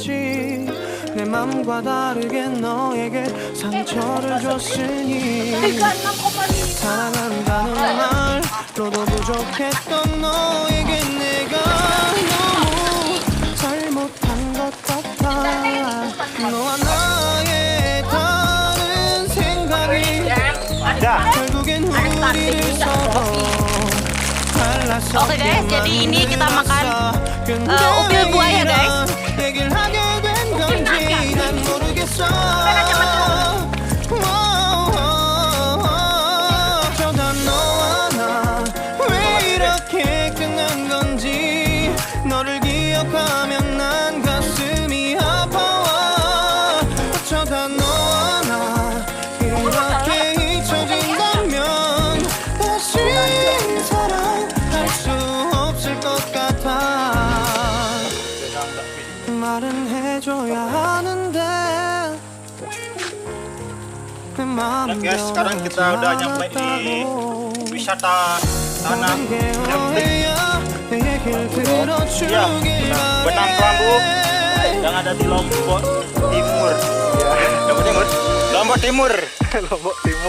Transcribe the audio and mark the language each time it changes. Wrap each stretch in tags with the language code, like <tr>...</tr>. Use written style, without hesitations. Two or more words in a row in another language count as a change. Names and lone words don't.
<ko>내 맘과 다르게 너에게 상처를 줬으니 사랑한다는 말로도 부족했던 너에게 내가 너무 잘못한 것 같아. 너와 나의 다른 생각이 결국엔 우리를 서로 갈라서.</ko> <id>Oke guys, jadi ini kita makan upil buaya guys.</id> <ko>얘기를 하게 된 건지 난 모르겠어. 어쩌다 너와 나 왜 이렇게 끝난 건지 너를 기억하면 난 가슴이 아파와. 어쩌다 너와 나 이렇게 잊혀진다면 다시 사랑할 수 없을 것 같아. 말은 해줘야 하는데 내 마음.</ko> <id>Guys, sekarang kita udah nyampe di wisata tanah Jambring. Iya, Benang Kelambu yang ada di Lombok Timur. Lombok Timur. Lombok Timur. Lombok Timur.</id>